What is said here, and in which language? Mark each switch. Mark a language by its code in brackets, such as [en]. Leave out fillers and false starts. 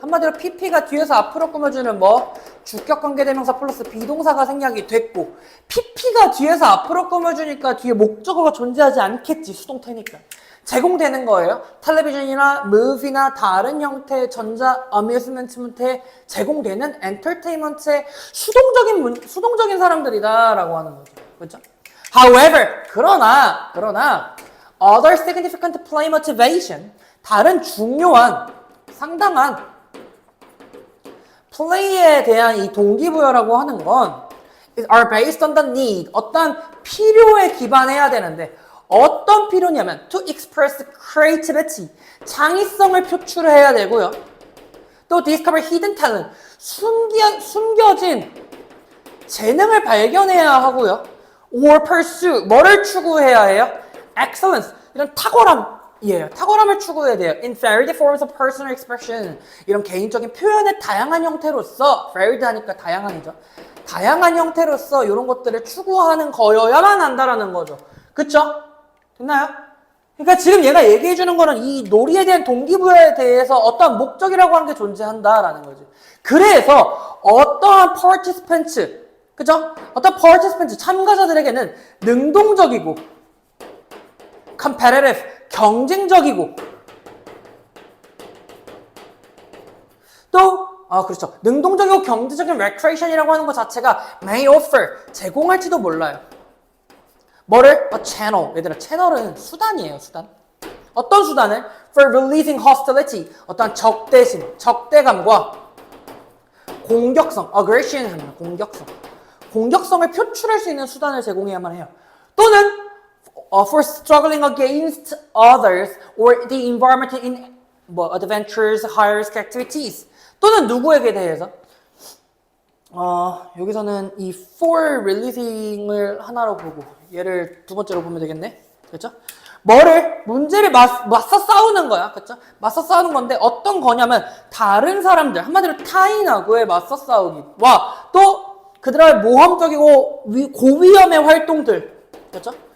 [ko] 한마디로 PP가 뒤에서 앞으로 꾸며주는 뭐? 주격관계대명사 플러스 비동사가 생략이 됐고 PP가 뒤에서 앞으로 꾸며주니까 뒤에 목적어가 존재하지 않겠지. 수동태니까. 제공되는 거예요. 텔레비전이나 무비나 다른 형태의 전자 어뮤즈먼트에 제공되는 엔터테인먼트의 수동적인 사람들이다라고 하는 거죠. 그렇죠? [en] However, [ko] 그러나 [en] other significant play motivation, [ko] 다른 중요한 상당한 play에 대한 이 동기부여라고 하는 건 [en] are based on the need. [ko] 어떤 필요에 기반해야 되는데 어떤 필요냐면 [en] to express creativity. [ko] 창의성을 표출해야 되고요. [en] 또 discover hidden talent. [ko] 숨겨진 재능을 발견해야 하고요. [en] or pursue. [ko] 뭐를 추구해야 해요? excellence. 이런 탁월함이에요. 탁월함을 추구해야 돼요. [en] in varied forms of personal expression. [ko] 이런 개인적인 표현의 다양한 형태로서 varied 하니까 다양한이죠. 다양한 형태로서 이런 것들을 추구하는 거여야만 한다라는 거죠. 그쵸? 됐나요? 그러니까 지금 얘가 얘기해 주는 거는 이 놀이에 대한 동기부여에 대해서 어떠한 목적이라고 하는 게 존재한다라는 거지. 그래서 어떠한 participants, 그죠? 어떤 participants, 참가자들에게는 능동적이고 competitive, 경쟁적이고 또 그렇죠. 능동적이고 경제적인 recreation이라고 하는 것 자체가 [en] may offer, [ko] 제공할지도 몰라요. 뭐를? [en] A channel. [ko] 얘들아, 채널은 수단이에요, 수단. 어떤 수단을? [en] For releasing hostility. [ko] 어떤 적대심, 적대감과 공격성, aggression 하는 공격성. 공격성을 표출할 수 있는 수단을 제공해야만 해요. [en] 또는 for struggling against others or the environment in adventures, high-risk activities. [ko] 또는 누구에게 대해서? 여기서는 이 for releasing을 하나로 보고 얘를 두 번째로 보면 되겠네. 그렇죠? 문제를 맞서 싸우는 거야. 그렇죠? 맞서 싸우는 건데 어떤 거냐면 다른 사람들, 한마디로 타인하고의 맞서 싸우기와 또 그들의 모험적이고 고위험의 활동들. 그렇죠?